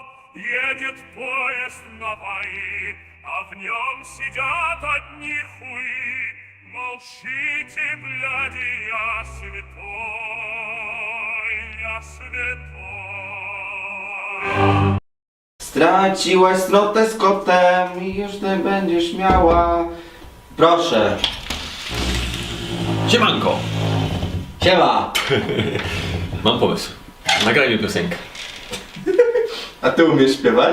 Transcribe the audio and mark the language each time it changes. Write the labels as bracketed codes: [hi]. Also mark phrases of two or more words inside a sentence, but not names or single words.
[ru] Едет поезд на бои, а в нем сидят одни хуи. Молчите, бляди, я святой, я святой. [pl] Straciłaś strotę z kotem i już nie będziesz miała. Proszę. Siemanko! Siema! Mam pomysł. Nagrajmy piosenkę. A ty umiesz śpiewać?